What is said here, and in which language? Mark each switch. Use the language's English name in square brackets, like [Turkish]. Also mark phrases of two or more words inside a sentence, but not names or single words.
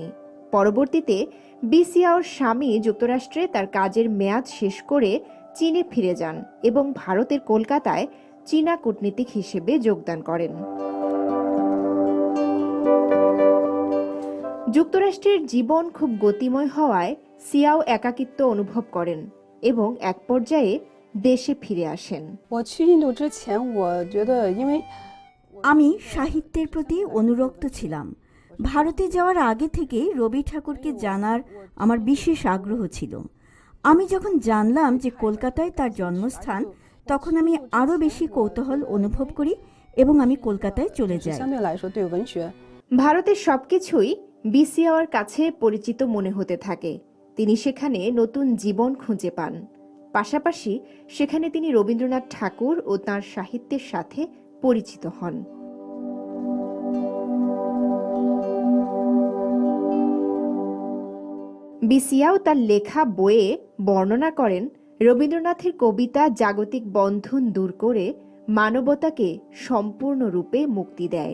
[Bangla] পরবর্তীতে বি সিয়াওর স্বামী যুক্তরাষ্ট্রে তার কাজের মেয়াদ শেষ করে চীনে ফিরে যান এবং ভারতের কলকাতায় চীনা কূটনীতিক হিসেবে যোগদান করেন। যুক্তরাষ্ট্রের জীবন খুব গতিময় হওয়ায় সিয়াও একাকিত্ব অনুভব করেন এবং এক পর্যায়ে দেশে ফিরে আসেন। [Chinese] 我去印度之前，我觉得因为 [Bangla] আমি সাহিত্যের প্রতি অনুরক্ত ছিলাম। ভারতে যাওয়ার আগে থেকেই রবি ঠাকুরকে জানার আমার বিশেষ আগ্রহ ছিল। আমি যখন জানলাম যে কলকাতায় তার জন্মস্থান, তখন আমি আরও বেশি কৌতূহল অনুভব করি এবং আমি কলকাতায় চলে যাই। [Chinese] 相对来说对文学 [Bangla] ভারতের সবকিছুই বিসিআওয়ার কাছে পরিচিত মনে হতে থাকে। তিনি সেখানে নতুন জীবন খুঁজে পান। পাশাপাশি সেখানে তিনি রবীন্দ্রনাথ ঠাকুর ও তাঁর সাহিত্যের সাথে পরিচিত হন। বিসিআও তার লেখা বইয়ে বর্ণনা করেন রবীন্দ্রনাথের কবিতা জাগতিক বন্ধন দূর করে মানবতাকে সম্পূর্ণরূপে মুক্তি দেয়।